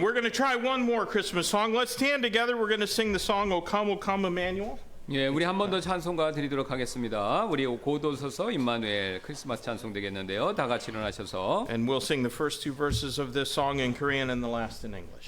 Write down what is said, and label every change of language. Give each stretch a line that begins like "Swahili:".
English: We're going to try one more Christmas song. Let's stand together. We're going to sing the song, O Come, Emmanuel.
Korean: 예, 우리 한 번 더 찬송가 드리도록 하겠습니다. 우리 고도서서 임마누엘 크리스마스 찬송 되겠는데요. 다 같이 일어나셔서
English: And we'll sing the first two verses of this song in Korean and the last in English.